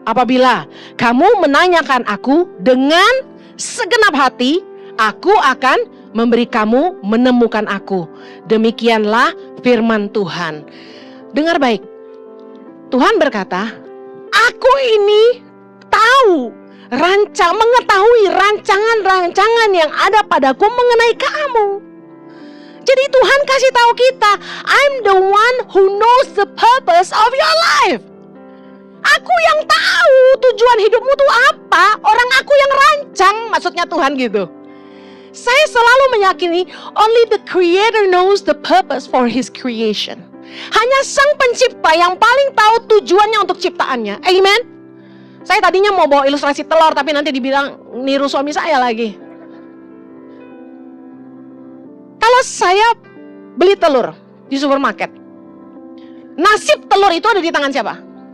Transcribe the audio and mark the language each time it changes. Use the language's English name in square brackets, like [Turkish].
[Indonesian] Apabila kamu menanyakan aku dengan segenap hati, aku akan memberi kamu menemukan aku. Demikianlah firman Tuhan. Dengar baik. Tuhan berkata, aku ini tahu, mengetahui rancangan-rancangan yang ada padaku mengenai kamu. Jadi Tuhan kasih tahu kita, [English] I'm the one who knows the purpose of your life. [Indonesian] Aku yang tahu tujuan hidupmu itu apa. Orang aku yang rancang, maksudnya Tuhan gitu. Saya selalu meyakini [English] only the creator knows the purpose for his creation. [Indonesian] Hanya sang pencipta yang paling tahu tujuannya untuk ciptaannya. Amen. Saya tadinya mau bawa ilustrasi telur, tapi nanti dibilang niru suami saya lagi. Kalau saya beli telur di supermarket, nasib telur itu ada di tangan siapa?